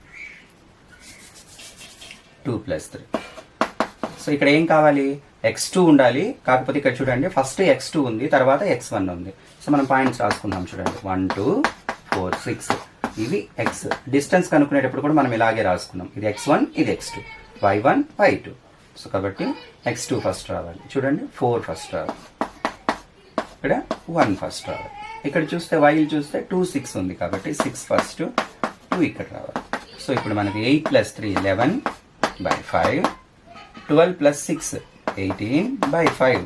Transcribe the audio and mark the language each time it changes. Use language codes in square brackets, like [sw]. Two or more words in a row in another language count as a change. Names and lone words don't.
[te] సో ఇక్కడ ఏం కావాలి? x2 ఉండాలి. కాకపోతే ఇక్కడ చూడండి, ఫస్ట్ x2 ఉంది, తర్వాత x1 ఉంది. సో మనం పాయింట్స్ రాసుకుందాం చూడండి. 1 2 4 6 ఇవి x. డిస్టెన్స్ కనుక్కునేటప్పుడు కూడా మనం ఇలాగే రాసుకున్నాం. ఇది x1, ఇది x2, y1 y2. సో కాబట్టి x2 ఫస్ట్ రావాలి చూడండి, 4 ఫస్ట్ రావాలి, ఇక్కడ 1 ఫస్ట్ రావాలి. ఇక్కడ చూస్తే y చూస్తే 2 6 ఉంది కాబట్టి 6 ఫస్ట్, 2 ఇక్కడ రావాలి. [en] సో [te] ఇప్పుడు మనకి [en] 8 plus 3 11 by 5, 12 plus 6 18 by 5.